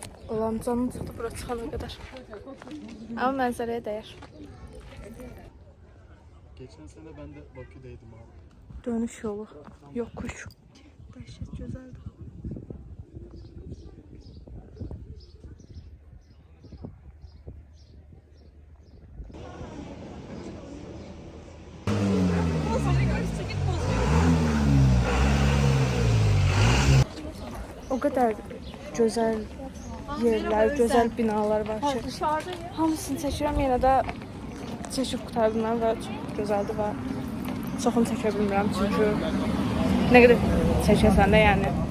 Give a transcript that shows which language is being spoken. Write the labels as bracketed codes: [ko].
[az] Allah'ım canım çıxdı bura çıxana qədər. Amma mənzərəyə dəyər. [tr] Geçen sene ben de Bakü'deydim abi. Dönüş yolu. Yokuş. [az] Dəhşət gözəldir. [tr] O kadar güzel yerler, güzel binalar var ki. [az] Hamısını çəkirəm, yenə də çəkib qurtardım və çox gözəldir və çoxunu çəkə bilmirəm çünki nə qədər çəkəsən də yəni.